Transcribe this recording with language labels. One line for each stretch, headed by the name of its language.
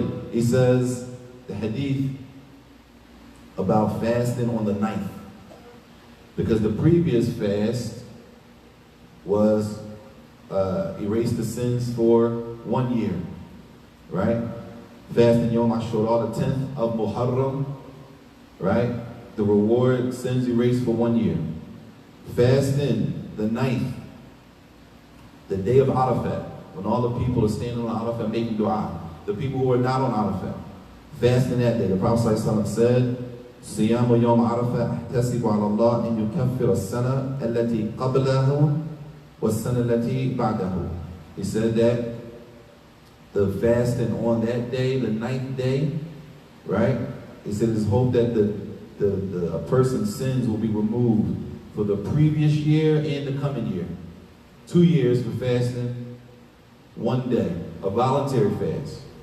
English: He says, the hadith about fasting on the 9th, because the previous fast was erase the sins for 1 year, right? Fasting Yom Ashura, the 10th of Muharram, right? The reward, sins erased for 1 year. Fasting the 9th, the day of Arafat, when all the people are standing on Arafat making dua. The people who are not on Arafat, fasting that day. The Prophet ﷺ said,
Arabic: صيام يوم عرفة أحتسب على الله أن يكفر السنة التي قبله والسنة التي بعده.
English: He said that the fasting on that day, the 9th day, right? He said it's hoped that a person's sins will be removed for the previous year and the coming year. 2 years for fasting 1 day, a voluntary fast.